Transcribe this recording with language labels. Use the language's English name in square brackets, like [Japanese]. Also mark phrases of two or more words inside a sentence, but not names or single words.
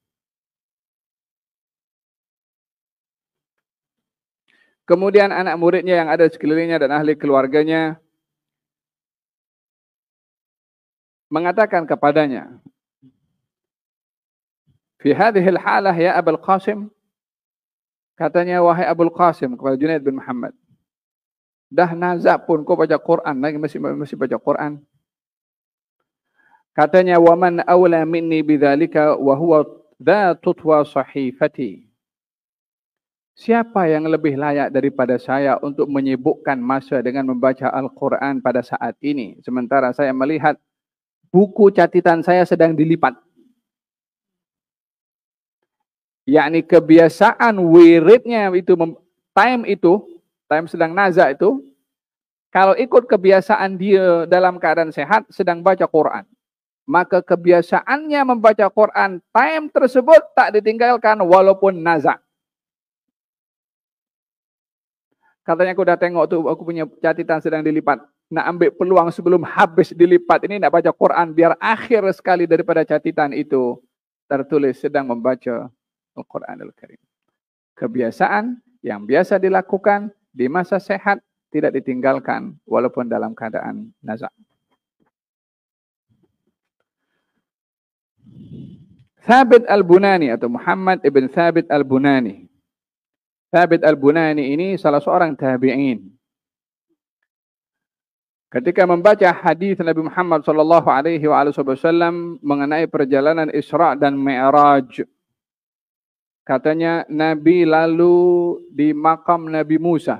[Malay] Kemudian anak muridnya yang ada sekelilingnya dan ahli keluarganya mengatakan kepadanya, [Arabic] "في هذه الحالة يا أبا القاسم." [Malay] Katanya, wahai Abul Qasim kepada Junaid bin Muhammad, dah nazak pun kau baca Quran, lagi masih baca Quran. Katanya, [Arabic] "ومن أولى مني بذلك وهو ذا تطوى صحيفتي." [Malay] Siapa yang lebih layak daripada saya untuk menyibukkan masa dengan membaca Al-Quran pada saat ini, sementara saya melihat buku catatan saya sedang dilipat. Yakni kebiasaan wiridnya itu, time sedang nazak itu, kalau ikut kebiasaan dia dalam keadaan sehat sedang baca Quran, maka kebiasaannya membaca Quran time tersebut tak ditinggalkan walaupun nazak. Katanya, aku dah tengok tu, aku punya catatan sedang dilipat. Nak ambil peluang sebelum habis dilipat ini, nak baca Quran biar akhir sekali daripada catatan itu tertulis sedang membaca Al-Quranul Karim. Kebiasaan yang biasa dilakukan di masa sehat tidak ditinggalkan walaupun dalam keadaan nazak. Thabit Al-Bunani atau Muhammad ibn Thabit Al-Bunani. Thabit Al-Bunani ini salah seorang tabi'in. Ketika membaca hadis Nabi Muhammad [Arabic] صلى الله عليه وسلم [Malay] mengenai perjalanan Isra dan Mi'raj, katanya Nabi lalu di makam Nabi Musa.